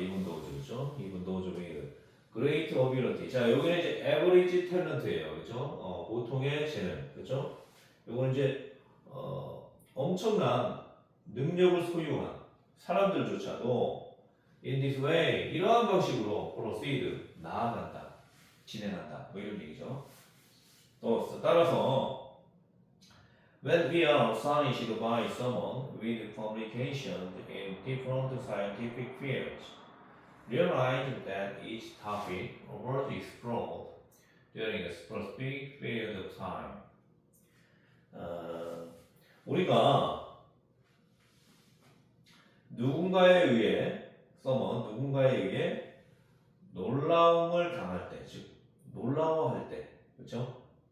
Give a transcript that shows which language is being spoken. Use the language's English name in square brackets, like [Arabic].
[English] even those [Korean] 그죠? [English] even those with great ability. [Korean] 자, 여기는 이제 [English] average talent [Korean] 예요. 그죠? 보통의 재능. 그죠? 요거는 이제 엄청난 능력을 소유한 사람들조차도 [English] in this way [Korean] 이러한 방식으로 proceed 나아간다, 진행한다. 뭐 이런 얘기죠. [English] 또 따라서 when we are astonished by someone with publications in different scientific fields, realize that each topic was explored during a specific period of time. [Korean] 우리가 누군가에 의해 누군가에 의해 놀라움을 당할 때, 즉 놀라워할 때, 그렇죠?